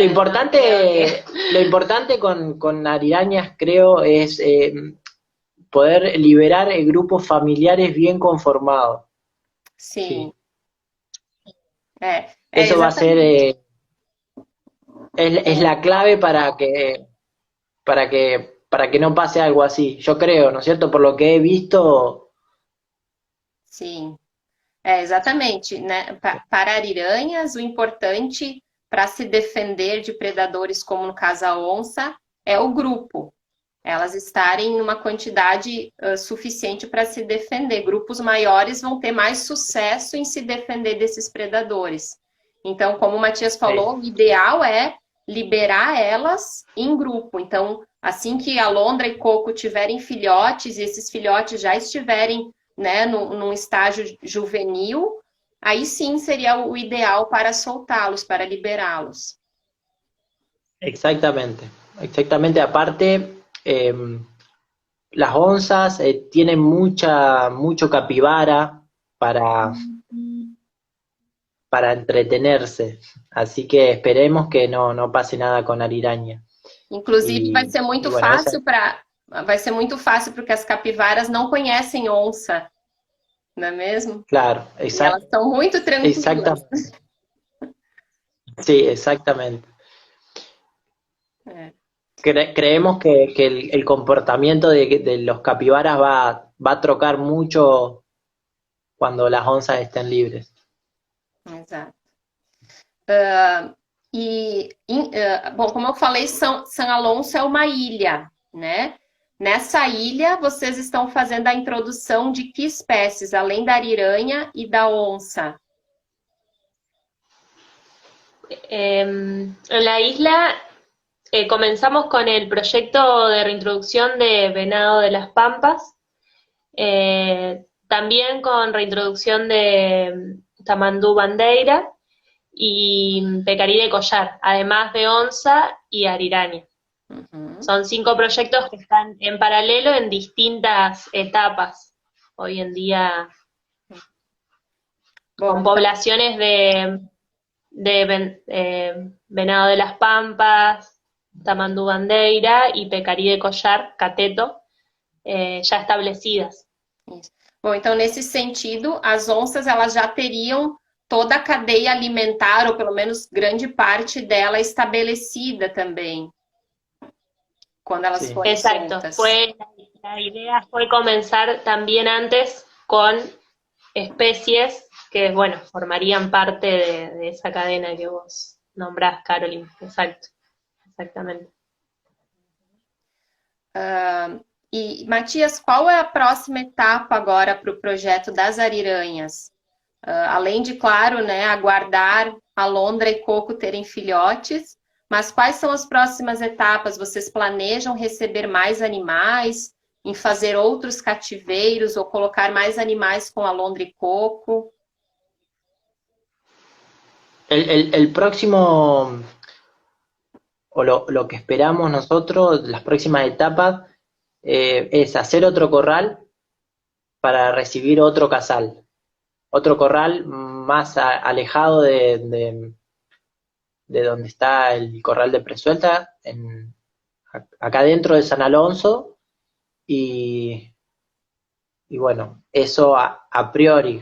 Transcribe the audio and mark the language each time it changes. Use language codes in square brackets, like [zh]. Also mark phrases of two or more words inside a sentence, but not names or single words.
[es] lo importante con arirañas creo es poder liberar grupos familiares bien conformados. [pt] sim. [es] Sí, [pt] É [es] eso va a ser, [pt] exatamente. [es] es la clave para que no pase algo así. Yo creo, ¿no es cierto? Por lo que he visto, [pt] Sim. Exatamente, né? Para ariranhas, o importante para se defender de predadores, como no caso a onça, é o grupo. Elas estarem numa quantidade suficiente para se defender. Grupos maiores vão ter mais sucesso em se defender desses predadores. Então, como o Matias falou, o ideal é liberar elas em grupo. Então, assim que a Londra e Coco tiverem filhotes e esses filhotes já estiverem, né, num estágio juvenil, aí sim seria o ideal para soltá-los, para liberá-los. [es] exactamente, exactamente. Aparte, las onzas tienen mucho capibara para entretenerse, así que esperemos que no pase nada con Ariraña. [pt] Inclusive, [es] Y bueno, esa, [pt] vai ser muito fácil porque as capivaras não conhecem onça, não é mesmo? [es] claro, [pt] E elas são muito tranquilas. [es] exactamente. Sí, exactamente. [pt] É. [es] Creemos que el comportamiento de los capibaras va a trocar mucho cuando las onzas estén libres. [pt] Exato. Bom, como eu falei, São Alonso é uma ilha, né? Nessa ilha, vocês estão fazendo a introdução de que espécies, além da ariranha e da onça? [es] en la isla comenzamos con el proyecto de reintroducción de venado de las Pampas, también con reintroducción de tamandú bandeira y pecarí de collar, además de onza y ariraña. Uhum. Son 5 proyectos que están en paralelo en distintas etapas. Hoy en día, con poblaciones de Venado de las Pampas, Tamandú Bandeira y Pecarí de Collar, Cateto, já establecidas. [pt] Isso. Bom, então nesse sentido, as onças elas já teriam toda a cadeia alimentar, ou pelo menos grande parte dela estabelecida também, quando elas forem [es] Exacto, [pt] soltas. [es] La idea fue comenzar también antes con especies que, bueno, formarían parte de esa cadena que vos nombrás, Caroline. Exacto, exactamente. [pt] E, Matias, qual é a próxima etapa agora para o projeto das ariranhas? Além de, claro, né, aguardar a Alondra e Coco terem filhotes, mas quais são as próximas etapas? Vocês planejam receber mais animais, em fazer outros cativeiros ou colocar mais animais com Alondra e Coco? [es] El próximo, o lo que esperamos nosotros, las próximas etapas, es hacer otro corral para recibir otro casal. Otro corral más alejado de donde está el corral de Presuelta, acá dentro de San Alonso, y bueno, eso a priori.